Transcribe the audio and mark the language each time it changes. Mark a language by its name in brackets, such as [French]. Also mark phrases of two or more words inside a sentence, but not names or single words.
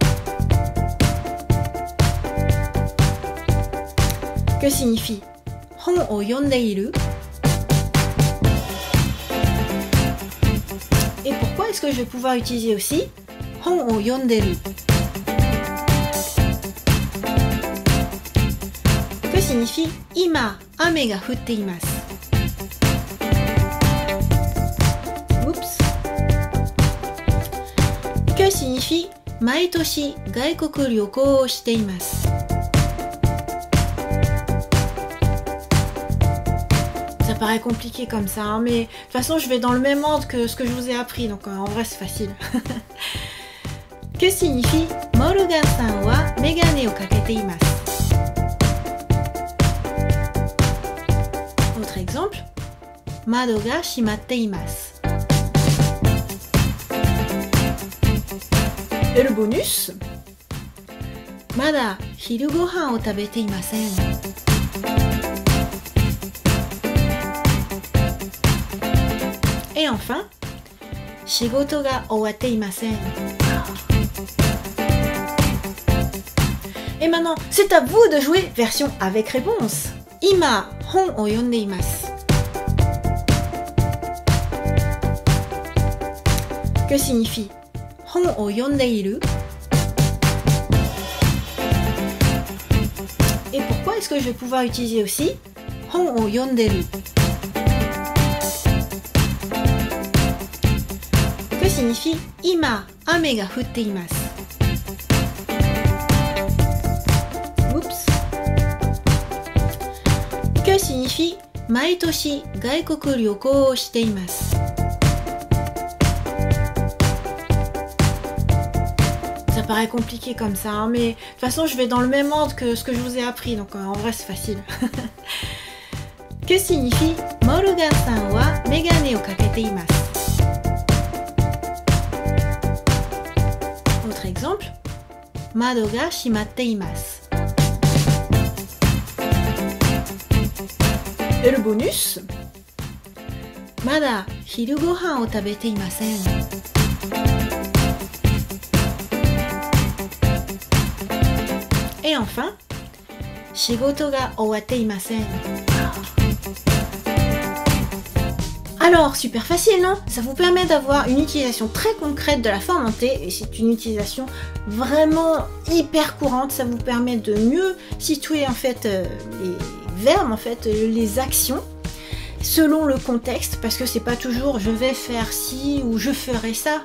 [French] Que signifie [Japanese] 本を読んでいる? [French] Et pourquoi est-ce que je vais pouvoir utiliser aussi [Japanese] 本を読んでる? [French] Que signifie [Japanese] 今雨が降っています? [French] Oups. Que signifie [Japanese] 毎年外国旅行をしています? [French] Ça paraît compliqué comme ça, hein, mais de toute façon je vais dans le même ordre que ce que je vous ai appris, donc en vrai c'est facile. Que signifie [Japanese] Morganさんは眼鏡をかけています? [French] Autre exemple, [Japanese] 窓が閉まっています. [French] Et le bonus, [Japanese] まだ昼ご飯を食べていません. [French] Et enfin, [Japanese] 仕事が終わっていません. [French] Et maintenant, c'est à vous de jouer version avec réponse. [Japanese] 今、本を読んでいます. [French] Que signifie [Japanese] 本を読んでいる? [French] Et pourquoi est-ce que je vais pouvoir utiliser aussi [Japanese] 本を読んでる? [French] Que signifie [Japanese] 今、雨が降っています? [French] Oups. Que signifie [Japanese] 毎年外国旅行をしています? [French] Ça paraît compliqué comme ça, hein, mais de toute façon je vais dans le même ordre que ce que je vous ai appris, donc en vrai c'est facile. Que signifie [Japanese] Morganさんは眼鏡をかけています? [French] Autre exemple, [Japanese] 窓が閉まっています. [French] Et le bonus, [Japanese] まだ昼ご飯を食べていません. [French] Et enfin, [Japanese] 仕事が終わっていません. [French] Alors, super facile, non? Ça vous permet d'avoir une utilisation très concrète de la forme en T, et c'est une utilisation vraiment hyper courante. Ça vous permet de mieux situer en fait les verbes, en fait les actions, selon le contexte, parce que c'est pas toujours je vais faire ci ou je ferai ça.